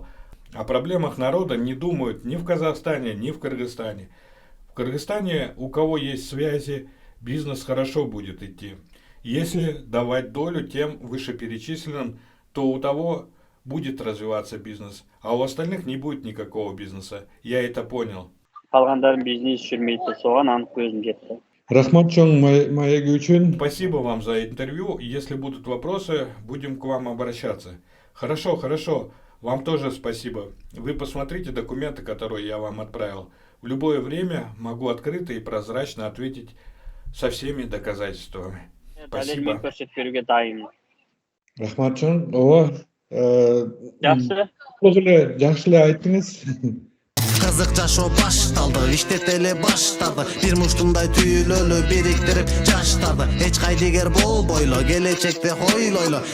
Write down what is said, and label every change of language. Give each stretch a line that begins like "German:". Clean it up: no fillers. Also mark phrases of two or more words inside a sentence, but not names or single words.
Russian: О проблемах народа не думают ни в Казахстане, ни в Кыргызстане. В Кыргызстане, у кого есть связи, бизнес хорошо будет идти. Если давать долю тем вышеперечисленным, то у того будет развиваться бизнес, а у остальных не будет никакого бизнеса. Я это понял.
Kyrgyz: Калгандардын бизнес жүрмөйт,
Kazakh: соған анық көзім жетті.
Kyrgyz: Рахмат чоң маегі үчүн.
Russian: Спасибо вам за интервью. Если будут вопросы, будем к вам обращаться. Хорошо, хорошо. Вам тоже спасибо. Вы посмотрите документы, которые я вам отправил. В любое время могу открыто и прозрачно ответить со всеми доказательствами. Спасибо.
Kyrgyz: Рахмат чоң. Ооба.
Kazakh: Жақсы.
Kyrgyz: Жакшы эле айттыңыз. Кызык жашоо башталды, иштетели баштады. Бир муштундай түйүлөлү бириктирип жаштарды. Эч кайдыгер болбойлу, келечекти хойлойлу.